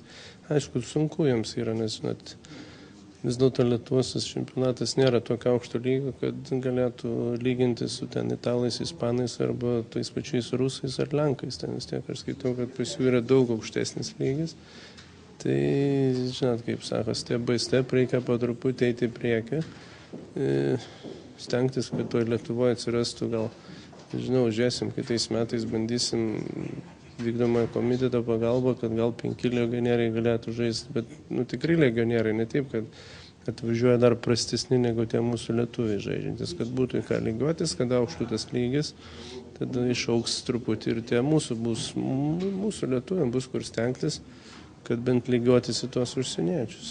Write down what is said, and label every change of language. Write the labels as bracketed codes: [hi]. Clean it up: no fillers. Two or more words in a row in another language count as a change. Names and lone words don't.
[lt] Aišku, sunku jiems yra, nes vis dėlto Lietuvos čempionatas nėra tokio aukšto lygio, kad galėtų lyginti su ten italais, ispanais arba tais pačiais rusais ar lenkais. Ten vis tiek aš skaitau, kad pas jų yra daug aukštesnis lygis. Tai, žinot, kaip sako, [en] step by step [lt] reikia po truputį eiti į priekį. Stengtis, kad to Lietuvoje atsirastų gal, žiūrėsim, kitais metais bandysim vykdomojo komiteto pagalba, kad gal 5 legionieriai galėtų žaisti, bet tikrai legionieriai, ne taip, kad atvažiuoja dar prastesni negu tie mūsų lietuviai žaidžiantis, kad būtų į ką lygiuotis, kad aukštų tas lygis, tada išaugs truputį ir tie mūsų lietuviai bus kur stengtis, kad bent lygiuotis į tuos užsieniečius.